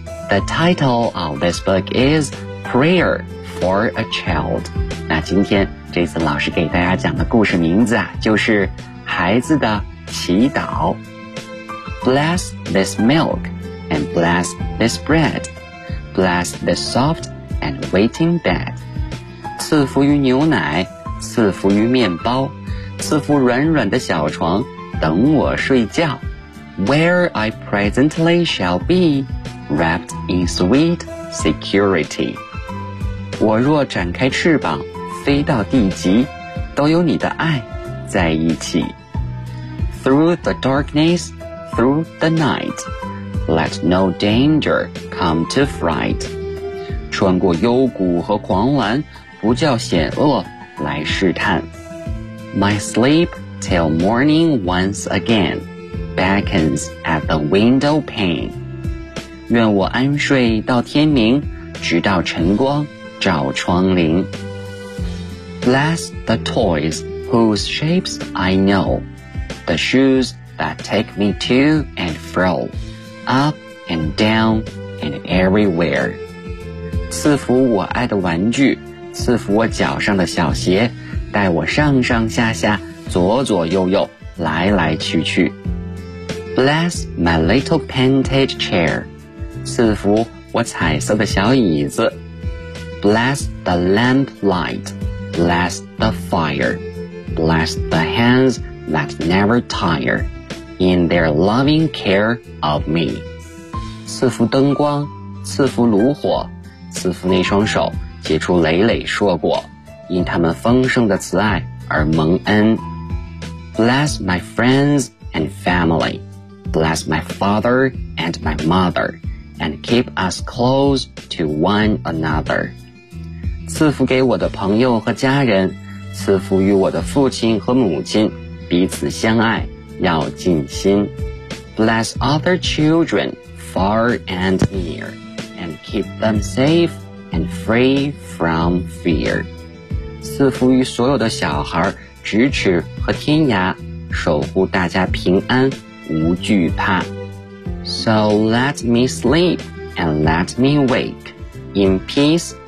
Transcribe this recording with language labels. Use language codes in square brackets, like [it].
[en] The title of this book is Prayer for a Child. [zh] 那今天 Jason 老师给大家讲的故事名字啊，就是孩子的祈祷。 [en] Bless this milk and bless this bread. Bless this soft and waiting bed. [zh] 赐福于牛奶，赐福于面包，赐福软软的小床，等我睡觉。 [en] Where I presently shall be,Wrapped in sweet security. [zh] 我若展开翅膀飞到地极，都有你的爱在一起。 [en] Through the darkness, through the night, Let no danger come to fright. [zh] 穿过幽谷和狂澜，不叫险恶来试探。 [en] My sleep till morning once again beckons at the window pane. [zh] 愿我安睡到天明，直到晨光照窗棂。 [en] Bless the toys whose shapes I know, the shoes that take me to and fro, up and down and everywhere. [zh] 赐福我爱的玩具，赐福我脚上的小鞋，带我上上下下，左左右右，来来去去。 [en] Bless my little painted chair, [zh] 赐福我彩色的小椅子。 [en] Bless the lamplight, bless the fire, bless the hands that never tire in their loving care of me. [zh] 赐福灯光，赐福炉火，赐福那双手结出累累硕果，因他们丰盛的慈爱而蒙恩。 [en] Bless my friends and family, bless my father and my mother, and keep us close to one another. [zh] 赐福给我的朋友和家人，赐福与我的父亲和母亲，彼此相爱，要尽心。 [en] Bless other children far and near, and keep them safe and free from fear. [zh] 赐福于所有的小孩，咫尺和天涯，守护大家平安，无惧怕。 [en] So let me sleep and let me wake in peace.